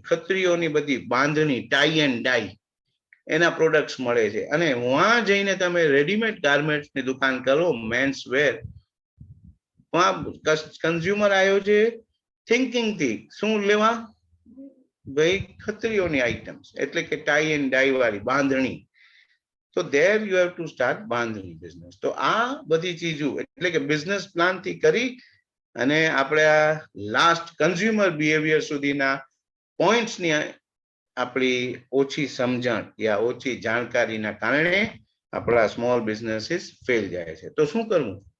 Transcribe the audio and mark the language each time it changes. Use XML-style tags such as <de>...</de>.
<gu>ખત્રીઓની બધી બાંધણી, tie and ડાઈ, એના products મળે છે. અને</gu> <hi>વહાં</hi> <gu>જઈને તમે રેડીમેડ ગાર્મેન્ટ્સની દુકાન કરો, મેન્સ વેર, વહાં કન્ઝ્યુમર આવ્યો છે થિંકિંગ થી, શું લેવા ભાઈ, ખત્રીઓની આઈટમ્સ, એટલે કે ટાઈ એન્ડ ડાઈ વાળી બાંધણી.</gu> <en>તો there you have to start bandhani business.</en> <gu>તો આ બધી ચીજો એટલે કે બિઝનેસ પ્લાન થી કરી અને આપણે આ લાસ્ટ કન્ઝ્યુમર બિહેવિયર સુધીના પોઈન્ટ્સની આપણી ઓછી સમજણ યા ઓછી જાણકારીના કારણે આપણા સ્મોલ બિઝનેસીસ ફેલ જાય છે. તો શું કરવું?</gu>